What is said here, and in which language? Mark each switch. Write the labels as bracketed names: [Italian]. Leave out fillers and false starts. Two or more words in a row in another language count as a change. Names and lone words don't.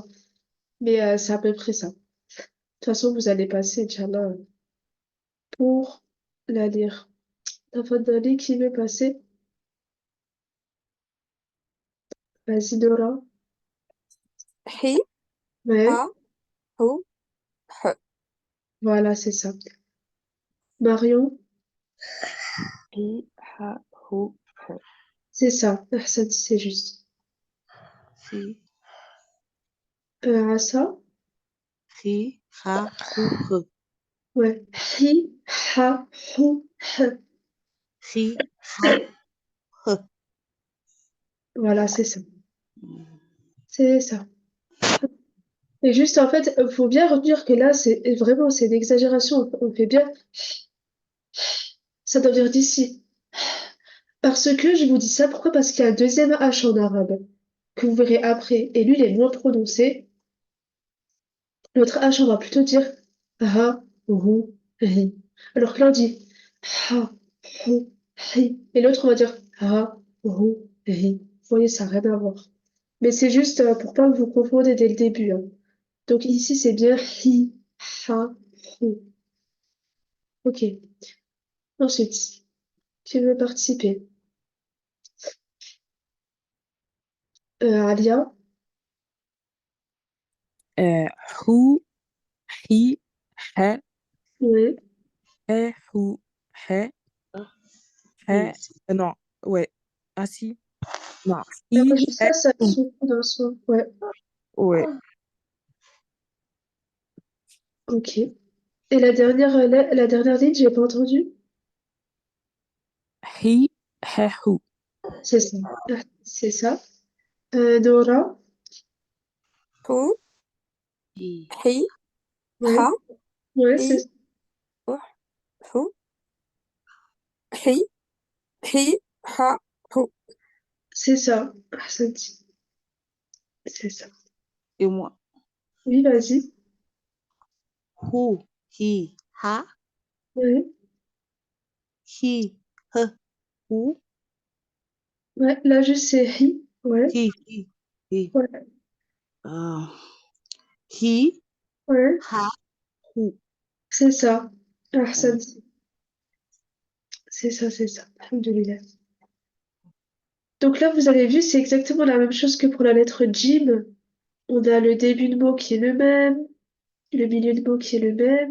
[French] Mais c'est à peu près ça. De toute façon, vous allez passer, Inch'Allah, pour la lire. Tafadali, qui veut passer? Vas-y, Dora. Hi, Ouais, ha, hu, h. voilà, c'est ça. Marion, Ri, ha, hu, he. c'est ça. Ahsan, c'est juste. Ri, Assa, ri, ra, ru, re. ouais. Hi, ha, hu, he. Ri, ra, re. Voilà, c'est ça. C'est ça. Et juste, en fait, il faut bien retenir que là, c'est une exagération. On fait bien, ça doit venir d'ici. Parce que je vous dis ça, pourquoi? Parce qu'il y a un deuxième H en arabe, que vous verrez après. Et lui, il est moins prononcé. L'autre H, on va plutôt dire ha, hu, hi. Alors que là, on dit ha, hu, hi. Et l'autre, on va dire ha, hu, hi. Vous voyez, ça n'a rien à voir. Mais c'est juste pour pas que vous confondiez dès le début, hein. Donc ici, c'est bien hi, ha, hu. Ok. Ensuite, qui veut participer? Alia? Hu, hi, he, Oui. hu, he, Oui. non, ouais. Ah si, non, Alors, hi, juste he, ça, ça hu, se dans le son. Ouais. ouais. Ok. Et la dernière ligne, j'ai pas entendu. Hi, he, hu. C'est ça. C'est ça. Nora, Hu, Hi. Hi, Ouais, ha, ouais, hi, hu, hu. Hi, hi, ha, hu. c'est ça. Ahsanti. C'est ça. Et moi. Oui, vas-y. Hu, hi, ha, Ouais, hi, he, hu, ouais, là, juste c'est hi. Ouais, hi. ouais, Euh, hi, ouais, ha, hu. c'est ça. Euh, Ahsanti. C'est ça, c'est ça. Alhamdoulilah. Donc là, vous avez vu, c'est exactement la même chose que pour la lettre Jim. On a le début de mot qui est le même, le milieu de mot qui est le même.